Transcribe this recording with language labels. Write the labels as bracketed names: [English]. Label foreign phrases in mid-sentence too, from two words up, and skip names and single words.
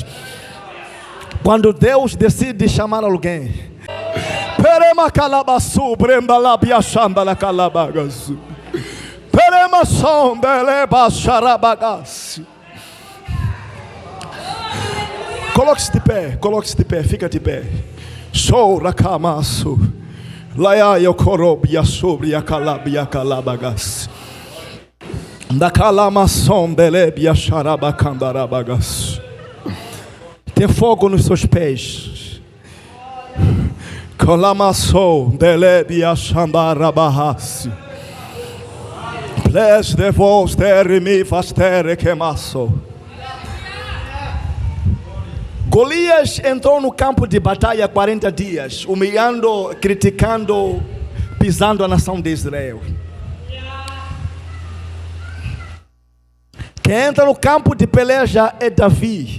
[Portuguese] Quando Deus decide chamar alguém, coloque-se de pé, fica de pé. Chora camaço. Laia eu corobia sobre a calabia calabagas. Da calamação belebia xarabacandarabagas. Tem fogo nos seus pés. Calamação belebia xambarabahas. Ples de vos termi fastere quemaço. Golias entrou no campo de batalha 40 dias, humilhando, criticando, pisando a nação de Israel. Quem entra no campo de peleja é Davi.